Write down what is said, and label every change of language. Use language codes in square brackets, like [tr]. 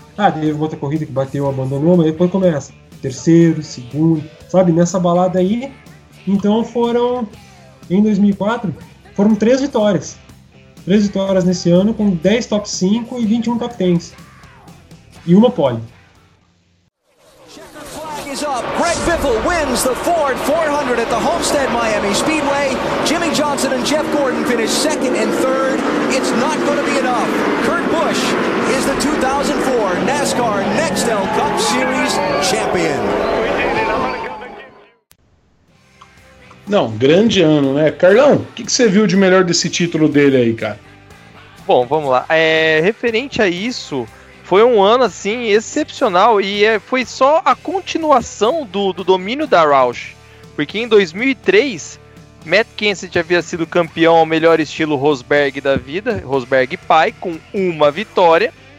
[pt] Ah, teve outra corrida que bateu, abandonou, mas depois começa. Terceiro, segundo, sabe, nessa balada aí. Então foram, em 2004, foram três vitórias. Três vitórias nesse ano, com 10 top 5 e 21 top 10. E uma pole. [en] Greg Biffle wins the Ford 400 at the Homestead Miami Speedway. Jimmy Johnson and Jeff Gordon finish second and third. It's not going to be enough. Kurt Busch is the 2004 NASCAR Nextel Cup Series champion. [pt] Não, grande ano, né? Carlão, o que você viu de melhor desse título dele aí, cara? Bom, vamos lá. Referente a isso, foi um ano, assim, excepcional e foi só a continuação do domínio da Roush. Porque em 2003, Matt Kenseth havia sido campeão ao melhor estilo Rosberg da vida, Rosberg pai, com uma vitória.